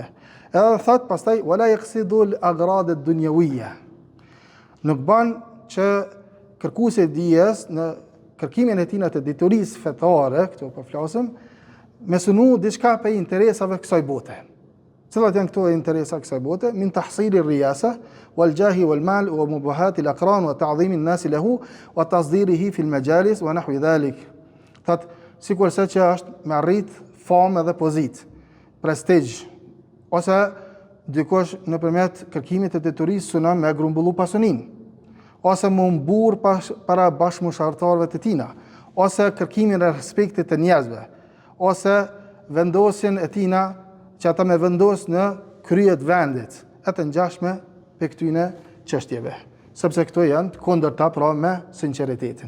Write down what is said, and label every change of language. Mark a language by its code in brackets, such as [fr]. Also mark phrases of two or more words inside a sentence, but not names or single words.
[sq] Edhe thot pastaj [ar] ولا يقصد الأغراض الدنيوية. [sq] Nuk bën që kërkuesi i dijes në kërkimin e tij të diturisë fetare, këtu po flasim, me sunu diçka për interesave kësaj bote. Cilat janë këto interesa kësaj bote? [ar] من تحصيل الرياسة والجاه والمال ومباهاة الأقران وتعظيم الناس له وتصديره في المجالس ونحو ذلك. [sq] Thot sikur se që është me arrit famë dhe pozit, prestigj, ose dikush nëpërmjet kërkimit të diturisë synon me grumbullu pasuninë, ose më mbur para bashkëmoshartarëve të tina, ose kërkimin e respektit të njerëzve, ose vendosjen e tina që ata me vendos në kryet vendit, e të ngjashme për këtyne çështjeve, sepse këto janë të kundërta pra me sinqeritetin.